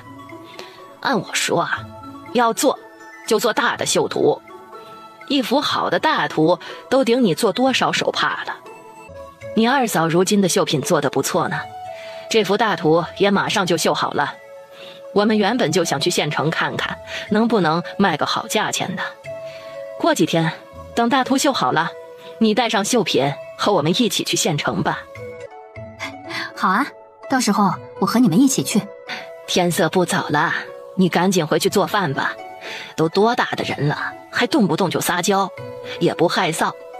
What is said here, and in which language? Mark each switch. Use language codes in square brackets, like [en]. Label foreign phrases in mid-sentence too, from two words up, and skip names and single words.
[zh] 按我說啊，要做就做大的繡圖，一幅好的大圖都頂你做多少手帕了。你二嫂如今的繡品做得不錯呢，這幅大圖也馬上就繡好了。我們原本就想去縣城看看，能不能賣個好價錢的。過幾天等大圖繡好了，你帶上繡品和我们一起去縣城吧。好啊，到时候我和你们一起去。天色不早了，你赶紧回去做饭吧。都多大的人了，还动不动就撒娇，也不害臊。